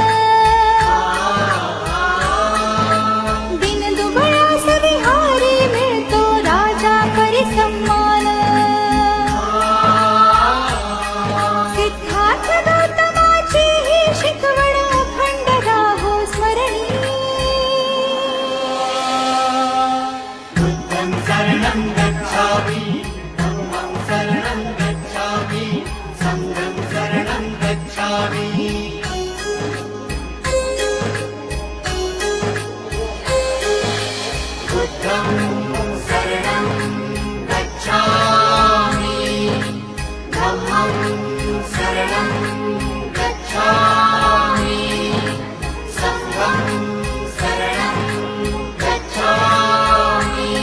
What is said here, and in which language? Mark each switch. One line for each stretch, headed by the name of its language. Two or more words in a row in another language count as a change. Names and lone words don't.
Marathi: दिन दुबळास विहारी मिळतो राजा परी सम्मान सिद्धार्थ गौतमाची ही शिकवण अखंड राहो स्मरणी
Pali: बुद्धं शरणं गच्छामि धम्मं शरणं गच्छामि संघं शरणं गच्छामि बुद्धं शरणं गच्छामि धम्मं शरणं गच्छामि संघं शरणं गच्छामि